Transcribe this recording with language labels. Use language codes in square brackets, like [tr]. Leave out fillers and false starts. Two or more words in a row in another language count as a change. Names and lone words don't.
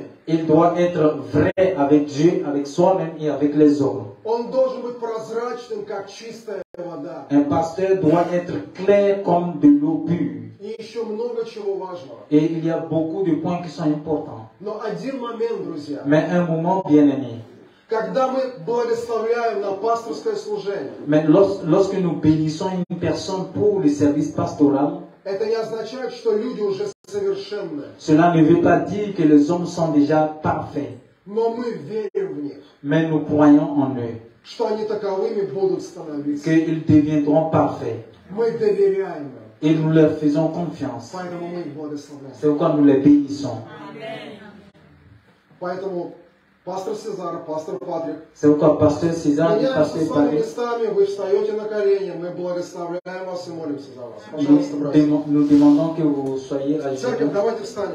[fr] Il doit être vrai avec Dieu, avec soi-même et avec les autres. [ru] Он должен быть прозрачным, как чистая вода. [fr] Un pasteur doit être clair comme de l'eau pure. [ru] И еще много чего важного. [fr] Et il y a beaucoup de points qui sont importants. [ru] Но один момент, друзья. [fr] Mais un moment bien aimé. [ru] Когда мы благословляем на пасторское служение, [fr] Mais lorsque nous bénissons une personne pour le service pastoral, [ru] это не означает, что люди уже совершенные. [fr] cela ne veut pas dire que les hommes sont déjà parfaits, [ru] Но мы верим в них, [fr] mais nous croyons en eux, [ru] что они таковыми будут становиться. [fr] qu'ils deviendront parfaits, [ru] Мы доверяем им, [fr] et nous leur faisons confiance. [ru] поэтому мы их благословляем. [fr] C'est pourquoi nous les bénissons. [ru] Поэтому пастор Сезар, пастор Патрик, [fr] C'est pourquoi pasteur César et [ru] меняемся [fr] pasteur [ru] с вами [fr] Patrick, [ru] местами, вы встаете на колени, мы благословляем вас и молимся за вас. Пожалуйста, братья. [fr] nous demandons que vous soyez à [ru] Церковь, [fr] genoux. [ru] давайте встанем.